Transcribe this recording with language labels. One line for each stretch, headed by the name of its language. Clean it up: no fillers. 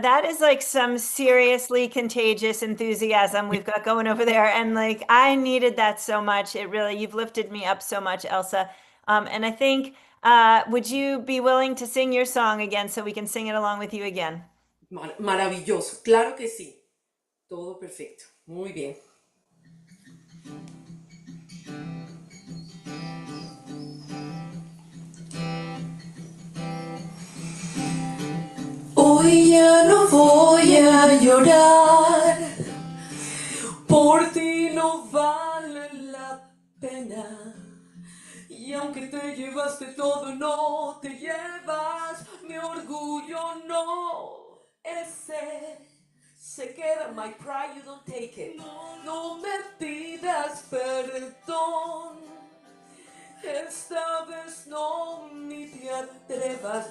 English: That is like some seriously contagious enthusiasm we've got going over there. And like, I needed that so much. It really, you've lifted me up so much, Elsa. And I think, would you be willing to sing your song again so we can sing it along with you again?
Spanish: Maravilloso, claro que sí. Todo perfecto. Muy bien. Hoy ya no voy a llorar, por ti no vale la pena. Y aunque te llevaste todo, no te llevas mi orgullo, no. Ese se queda,
English: my pride, you don't take it.
Spanish: No me pidas perdón, esta vez no ni te atrevas.